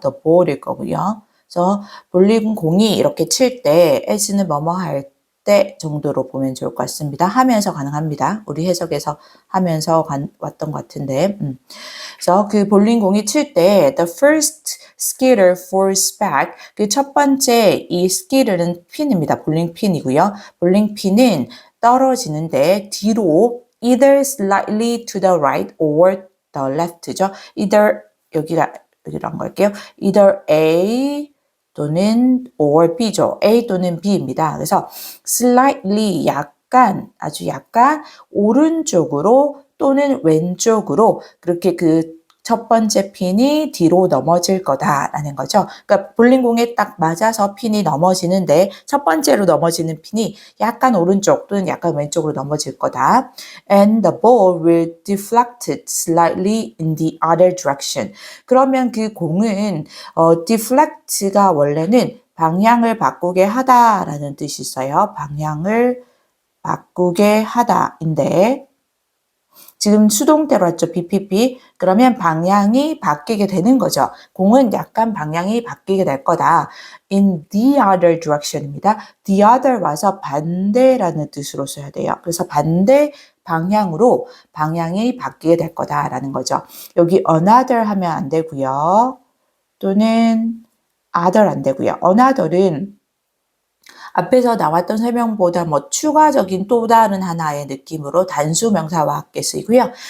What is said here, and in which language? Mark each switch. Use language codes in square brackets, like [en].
[ko] the ball일 거고요. 그래서 볼링공이 이렇게 칠 때, as는 뭐뭐 할 때 정도로 보면 좋을 것 같습니다. 하면서 가능합니다. 우리 해석에서 하면서 왔던 것 같은데. 그래서 그 볼링공이 칠 때 [en] the first skitter falls back. [ko] 그 첫 번째 이 skitter는 핀입니다. 볼링 핀이고요. 볼링 핀은 떨어지는데 뒤로 [en] either slightly to the right or the left [ko] 죠. either 여기로 한 걸게요. either A 또는 or B죠. A 또는 B입니다. 그래서 slightly 약간 아주 약간 오른쪽으로 또는 왼쪽으로 그렇게 그 첫 번째 핀이 뒤로 넘어질 거다라는 거죠. 그러니까 볼링공에 딱 맞아서 핀이 넘어지는데 첫 번째로 넘어지는 핀이 약간 오른쪽 또는 약간 왼쪽으로 넘어질 거다. [en] And the ball will deflect slightly in the other direction. [ko] 그러면 그 공은 deflect가 원래는 방향을 바꾸게 하다라는 뜻이 있어요. 방향을 바꾸게 하다인데 지금 수동태로 했죠. [en] BPP. [ko] 그러면 방향이 바뀌게 되는 거죠. 공은 약간 방향이 바뀌게 될 거다. [en] In the other direction입니다. [ko] The other 와서 반대라는 뜻으로 써야 돼요. 그래서 반대 방향으로 방향이 바뀌게 될 거다라는 거죠. 여기 another 하면 안 되고요. 또는 other 안 되고요. another은 앞에서 나왔던 설명보다 뭐 추가적인 또 다른 하나의 느낌으로 단수 명사와 함께 쓰이고요.